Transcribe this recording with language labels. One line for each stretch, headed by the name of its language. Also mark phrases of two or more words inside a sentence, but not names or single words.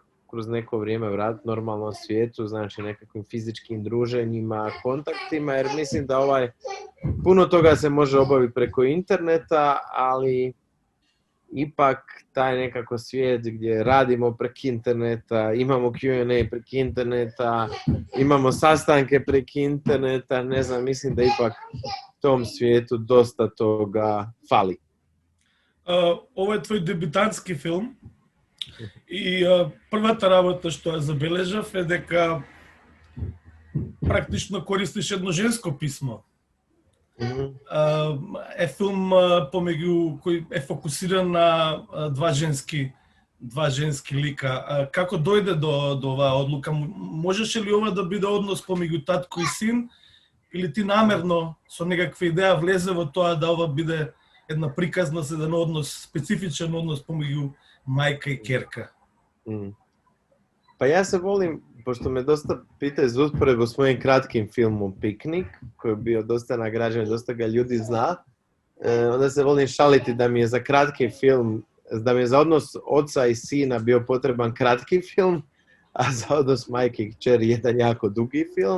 Croatian: kroz neko vrijeme vratiti normalnom svijetu, znači nekakvim fizičkim druženjima, kontaktima, jer mislim da puno toga se može obaviti preko interneta, ali ipak taj nekako svijet gdje radimo preko interneta, imamo Q&A preko interneta, imamo sastanke preko interneta, ne znam, mislim da ipak tom svijetu dosta toga fali. Ovo je tvoj
Macedonian: дебютантски film и првата работа што ја забележав е дека практично користиш едно женско писмо. Е филм помеѓу кој е фокусиран на два женски лика. Како дојде до оваа одлука? Можеше ли ова да биде однос помеѓу татко и син? Или ти намерно со некаква идеја влезе во тоа да ова биде една приказна, еден однос, специфичен однос помеѓу мајка и керка?
Croatian: Pa ja se volim, pošto me dosta pitaju za usporedbu s mojim kratkim filmom Piknik, koji je bio dosta nagrađen, dosta ga ljudi zna, onda se volim šaliti da mi je za kratki film, da mi je za odnos oca i sina bio potreban kratki film, a za odnos majke i kćeri jedan jako dugi film.